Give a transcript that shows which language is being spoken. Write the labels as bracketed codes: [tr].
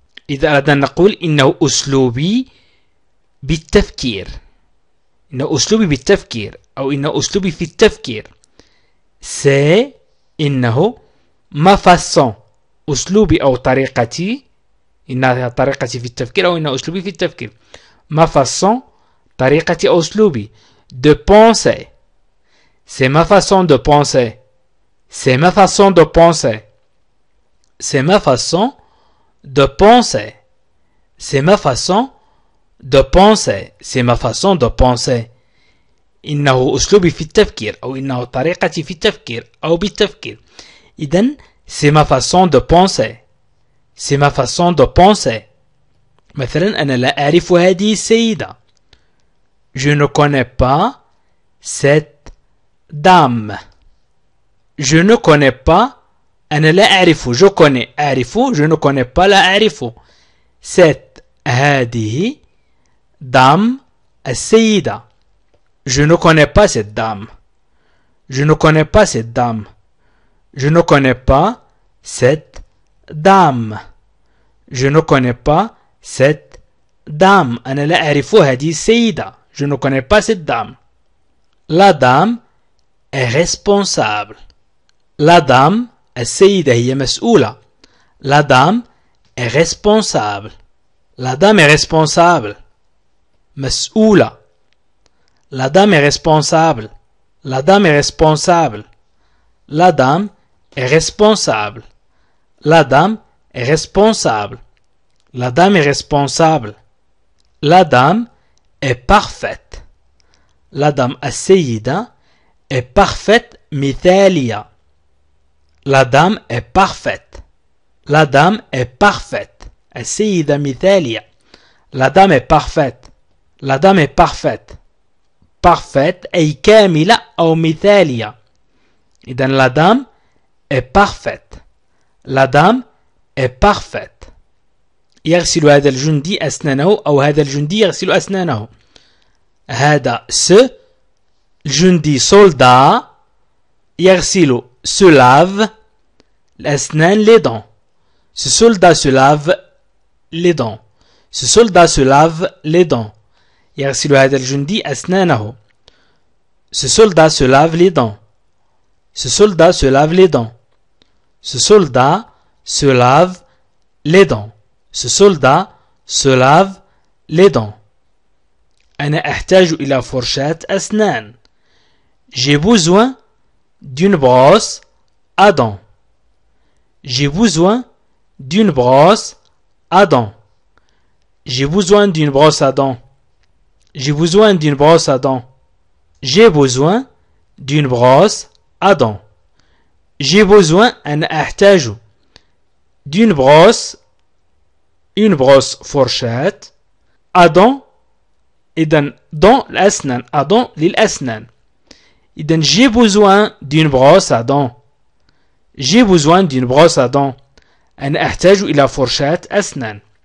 [ar] إذا أردنا نقول إنه أسلوبي بالتفكير. إنه أسلوبي بالتفكير أو إنه أسلوبي في التفكير. [fr] C'est إنه ما façon. [ar] أسلوبي أو طريقتي. إنها طريقتي في التفكير أو إنه أسلوبي في التفكير. [fr] ما façon [ar] طريقتي أو أسلوبي. [fr] De penser. C'est ma façon de penser. C'est ma façon de penser. C'est ma façon de penser. C'est ma façon de penser. C'est ma façon de penser. [ar] إنه أسلوبي في التفكير أو إنه طريقتي في التفكير أو بالتفكير. [fr] إذن c'est ma façon de penser. C'est ma façon de penser. [ar] مثلا أنا لا أعرف هذه السيدة. [fr] Je ne connais pas cette dame. Je ne connais pas. [ar] أنا لا أعرف. [fr] Je connais أعرف. Je ne connais pas [ar] لا أعرف. [fr] cette هذه dame السيدة. Je ne connais pas cette dame. Je ne connais pas cette dame. Je ne connais pas cette dame. Je ne connais pas cette dame. [ar] أنا لا أعرف هذه السيدة. [fr] Je ne connais pas cette dame. La dame est responsable. [ar] La dame السيدة هي مسؤولة. [fr] La dame est responsable. La dame est responsable. [ar] مسؤولة. [fr] La dame est responsable. La dame est responsable. La dame est responsable. La dame est responsable. La dame est responsable. La dame est parfaite. La dame السيدة est parfaite مثالية. La dame est parfaite. La dame est parfaite. [ar] السيدة مثالية. [fr] La dame est parfaite. La dame est parfaite. [ar] Parfaite أي كاملة أو مثالية. [fr] إذن la dame est parfaite. La dame est parfaite. [ar] يغسل هذا الجندي أسنانه أو هذا الجندي يغسل أسنانه. هذا الجندي soldat يغسل [fr] se lave [ar] الأسنان [fr] les dents. Ce soldat se lave les dents. Ce soldat se lave les dents. يغسل هذا الجندي أسنانه. Ce soldat se lave les dents. Ce soldat se lave les dents. Ce soldat se lave les dents. Ce soldat se lave les dents. [ar] أنا أحتاج إلى فرشاة أسنان. [fr] J'ai besoin d'une brosse à dents. J'ai besoin d'une brosse à dents. J'ai besoin d'une brosse à dents. J'ai besoin d'une brosse à dents. J'ai besoin d'une brosse à dents. J'ai besoin [ar] أنا أحتاج [fr] d'une brosse une brosse fourchette à dents إذن dents الأسنان à dents للأسنان إذن j'ai besoin d'une brosse à dents j'ai besoin d'une brosse à dents [ar] أنا أحتاج إلى فرشاة أسنان